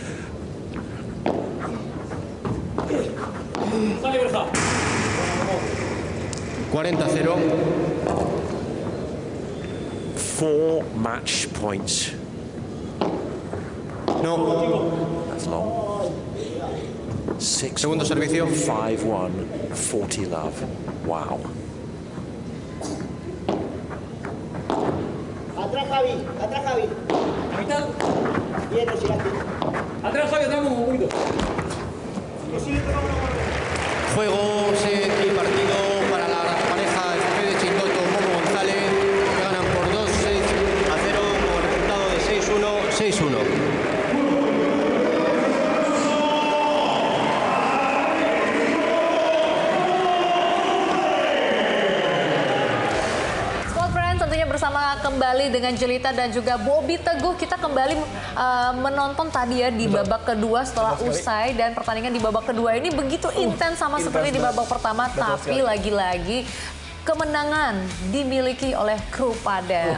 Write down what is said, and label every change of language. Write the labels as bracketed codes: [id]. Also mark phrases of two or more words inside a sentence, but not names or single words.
[en] Four match points. No. That's long. 6 [es] Segundo servicio. [en] 5-1, 40 love. Wow. [es] Atrás Javi. Bien, atrás Javi, atrás un poquito. Juego, set y partido para la pareja de Chingoto Momo González, que ganan por 2-6-0 con resultado de 6-1, 6-1. [id] Bersama kembali dengan Jelita dan juga Bobby Teguh, kita kembali menonton tadi ya di babak kedua setelah usai, dan pertandingan di babak kedua ini begitu intens sama seperti di babak pertama, tapi lagi-lagi kemenangan dimiliki oleh kru padel.